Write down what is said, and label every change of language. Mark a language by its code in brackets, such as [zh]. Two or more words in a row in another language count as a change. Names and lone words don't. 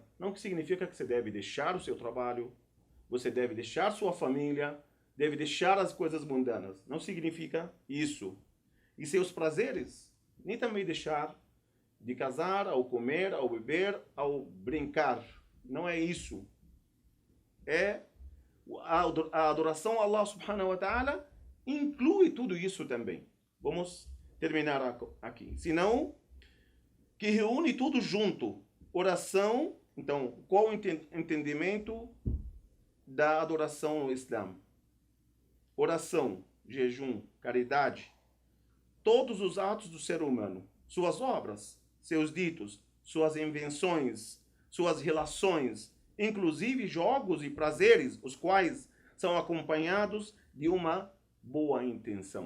[pt] Não que significa que você deve deixar o seu trabalho, você deve deixar sua família, deve deixar as coisas mundanas. Não significa isso. E seus prazeres, nem também deixar de casar, ao comer, ao beber, ao brincar. Não é isso. É a adoração a Allah [ar] سبحانه وتعالى [pt] inclui tudo isso também. Vamos terminar aqui. Senão, que reúne tudo junto. Oração, então, qual o entendimento da adoração no Islã? Oração, jejum, caridade, todos os atos do ser humano, suas obras, seus ditos, suas invenções, suas relações, inclusive jogos e prazeres, os quais são acompanhados de uma boa intenção.